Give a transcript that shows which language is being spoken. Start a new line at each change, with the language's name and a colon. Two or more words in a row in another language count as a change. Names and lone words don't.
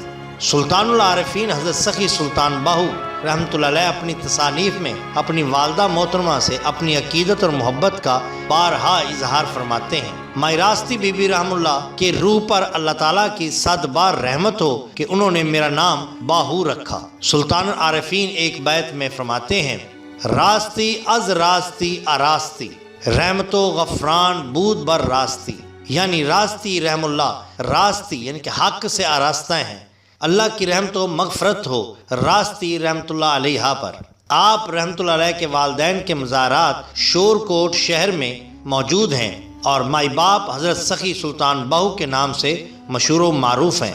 Urdu: سلطان العارفین حضرت سخی سلطان باہو رحمۃ اللہ علیہ اپنی تصانیف میں اپنی والدہ محترمہ سے اپنی عقیدت اور محبت کا بارہا اظہار فرماتے ہیں۔ مائی راستی بی بی رحم اللہ کے روح پر اللہ تعالیٰ کی 100 بار رحمت ہو کہ انہوں نے میرا نام باہو رکھا۔ سلطان العارفین ایک بیت میں فرماتے ہیں،
Persian: راستی از راستی آراستی رحمت و غفران بود بر راستی،
Urdu: یعنی راستی رحم اللہ، راستی یعنی کہ حق سے آراستہ ہیں، اللہ کی رحمت و مغفرت ہو راستی رحمت اللہ علیہ پر۔ آپ رحمت اللہ علیہ کے والدین کے مزارات شور کوٹ شہر میں موجود ہیں اور مائی باپ حضرت سخی سلطان باہو کے نام سے مشہور و معروف ہیں۔